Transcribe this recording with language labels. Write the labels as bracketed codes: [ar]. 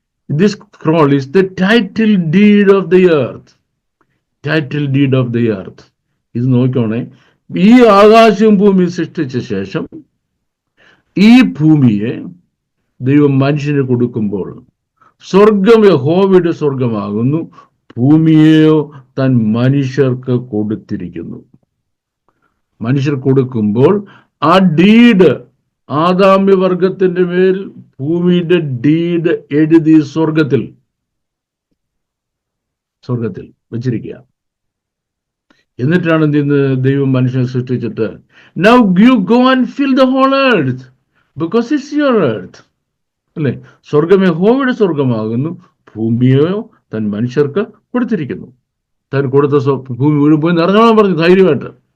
[en] This scroll is the title deed of the earth. Title deed of the earth. [ml] ഇത് നോക്കണേ. ഈ ആകാശവും ഭൂമി സൃഷ്ടിച്ച ശേഷം ഈ ഭൂമിയെ ദൈവം മനുഷ്യന് കൊടുക്കുമ്പോൾ സ്വർഗം യഹോവയുടെ സ്വർഗമാകുന്നു, ഭൂമിയെയോ താൻ മനുഷ്യർക്ക് കൊടുത്തിരിക്കുന്നു. മനുഷ്യർ കൊടുക്കുമ്പോൾ ആ ഡീഡ് ആദാമ്യവർഗത്തിന്റെ മേൽ ഭൂമിയുടെ ഡീഡ് എഴുതി സ്വർഗത്തിൽ വെച്ചിരിക്കുക. എന്നിട്ടാണ് ദൈവം മനുഷ്യനെ സൃഷ്ടിച്ചിട്ട് [en] now you go and fill the whole earth because it's your earth. [ml] അല്ലെ? സ്വർഗം യഹോവയുടെ സ്വർഗമാകുന്നു, ഭൂമിയോ താൻ മനുഷ്യർക്ക് കൊടുത്തിരിക്കുന്നു. താൻ കൊടുത്ത ഭൂമി മുഴുവൻ പോയി നിറഞ്ഞോളാൻ പറഞ്ഞു ധൈര്യമായിട്ട്.